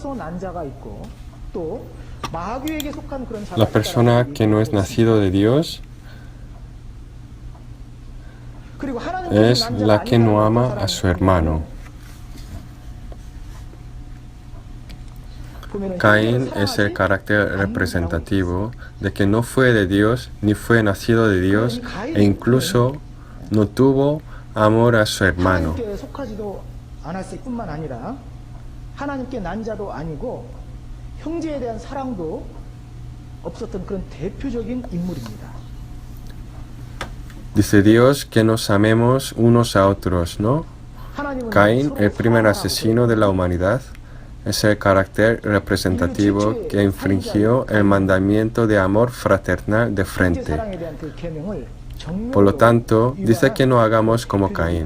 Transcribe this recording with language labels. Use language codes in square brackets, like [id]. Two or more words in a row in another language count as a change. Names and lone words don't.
[es] La persona que no es nacido de Dios es la que no ama a su hermano. Caín es el carácter representativo de que no fue de Dios ni fue nacido de Dios e incluso no tuvo amor a su hermano. [ko] 하나님께 속하지도 않았을 뿐만 아니라 하나님께 난 자도 아니고 형제에 대한 사랑도 없었던 그런 대표적인 인물입니다. [es] Dice Dios que nos amemos unos a otros, ¿no? Caín, el primer asesino de la humanidad, es el carácter representativo que infringió el mandamiento de amor fraternal de frente. Por lo tanto, dice que no hagamos como Caín.